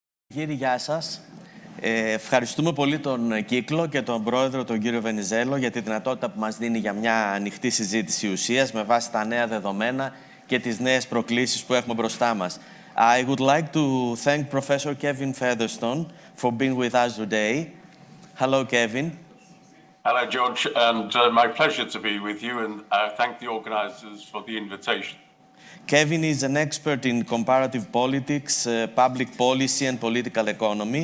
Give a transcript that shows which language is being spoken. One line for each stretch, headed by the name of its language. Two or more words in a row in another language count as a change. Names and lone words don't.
Greek: Κύριε, γεια σας. Ευχαριστούμε πολύ τον Κύκλο και τον Πρόεδρο, τον κύριο Βενιζέλο, για τη δυνατότητα που μας δίνει για μια ανοιχτή συζήτηση ουσίας με βάση τα νέα δεδομένα και τις νέες προκλήσεις που έχουμε μπροστά μας.
English: I would like to thank Professor Kevin Featherstone for being with us today. Hello, Kevin. Hello, George, and my pleasure to be with you, and thank the organizers for the invitation. Kevin is an expert in comparative politics, public policy, and political economy.